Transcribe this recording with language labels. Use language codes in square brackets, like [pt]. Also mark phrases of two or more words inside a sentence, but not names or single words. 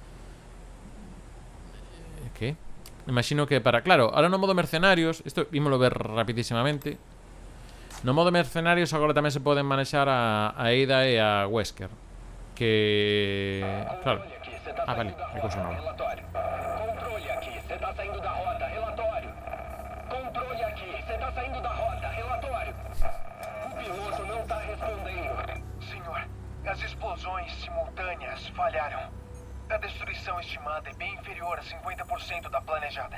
[gl] Que? Imagino que para... Claro, ahora no modo mercenarios, isto ímolo ver rapidísimamente. No modo mercenarios agora tamén se poden manexar a Ada e a Wesker. Que... Claro. Ah, vale, hai cousa nova. [pt] Controle aqui, você tá saindo da rota, relatório. Controle aqui, você tá saindo da rota, relatório. O piloto não tá respondendo. Senhor, as explosões simultâneas falharam. A destruição estimada é bem inferior a 50% da planejada.